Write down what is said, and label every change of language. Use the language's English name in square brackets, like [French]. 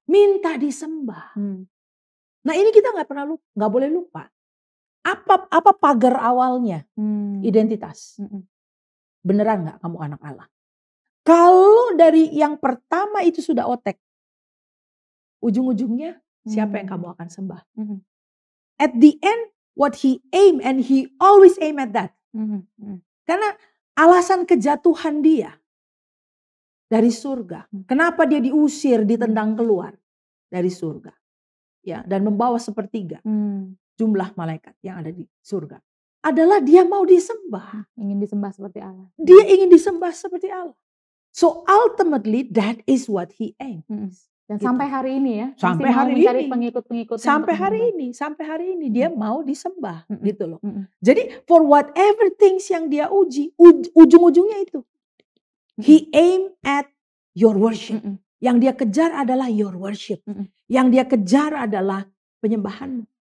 [Indonesian] Minta disembah. Nah, ini kita nggak boleh lupa. Apa pagar awalnya? Identitas. Beneran nggak kamu anak Allah? Kalau dari yang pertama itu sudah otek, ujung-ujungnya siapa yang kamu akan sembah? [English] At the end, what he aim, and he always aim at that. [Indonesian] Karena alasan kejatuhan dia dari surga. Kenapa dia diusir, ditendang keluar dari surga? Ya, dan membawa sepertiga jumlah malaikat yang ada di surga. Adalah dia mau disembah. Ingin disembah seperti Allah. Dia ingin disembah seperti Allah. [English] So ultimately that is what he aims. [Indonesian] Dan gitu. Sampai hari ini ya. Sampai hari ini. Pengikut-pengikut. Sampai hari ini dia mau disembah gitu loh. Jadi [English] for whatever things [Indonesian] yang dia uji, ujung-ujungnya itu. [English] He aim at your worship. [Indonesian] Yang dia kejar adalah [English] your worship. [Indonesian] Yang dia kejar adalah penyembahanmu.